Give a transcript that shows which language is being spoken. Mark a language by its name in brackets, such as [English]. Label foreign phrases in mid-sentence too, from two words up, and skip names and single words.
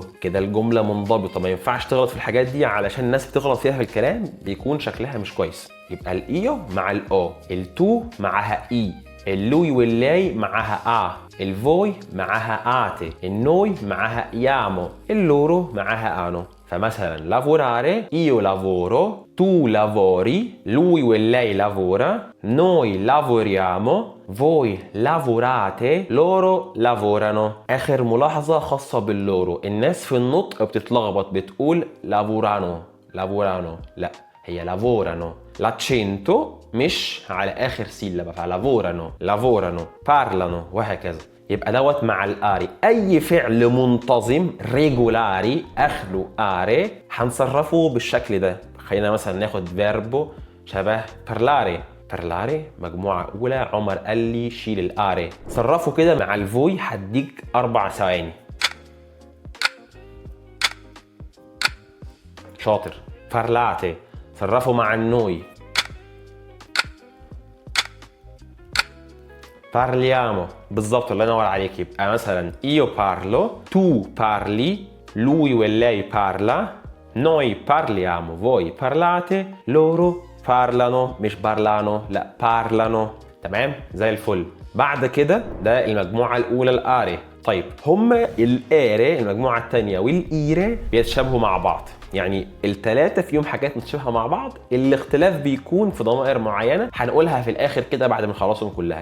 [Arabic] كده الجملة منضبطة، ما ينفعش تغلط في الحاجات دي علشان الناس بتغلط فيها في الكلام بيكون شكلها مش كويس. يبقى الإيو مع الأو، التو معها إي، اللوي واللاي معها الفوي معها آتي، النوي معها يامو، اللورو معها آنو. [Italian] فمثلا lavorare io lavoro، tu lavori، lui واللاي lavora، noi lavoriamo، voi lavorate، loro lavorano. [Arabic] آخر ملاحظة خاصة باللورو، الناس في النطق بتتلخبط بتقول lavorano، لا هي lavorano. l'accento مش على آخر سيلة، فلافورانو، بارلانو، وهكذا. يبقى دوت مع الآري. أي فعل منتظم ريجولاري آخره آري هنصرفه بالشكل ده. خلينا مثلا ناخد فيربو شبه بارلاري مجموعة أولى، عمر قال لي شيل الآري. صرفه كده مع الفوي هديك 4 ثواني. شاطر. بارلاتي. صرفه مع النوي. parliamo بالظبط، الله ينور عليك. يبقى مثلا [Italian] io parlo، tu parli، lui واللاي parla، noi parliamo، voi parlate، loro parlano، [Arabic] مش parlano، لا parlano. تمام زي الفل. بعد كده ده المجموعة الأولى الآري. طيب هما الآري المجموعة التانية والإيري بيتشابهوا مع بعض، يعني التلاتة فيهم حاجات متشابهة مع بعض، الاختلاف بيكون في ضمائر معينة هنقولها في الآخر كده بعد ما نخلصهم كلها.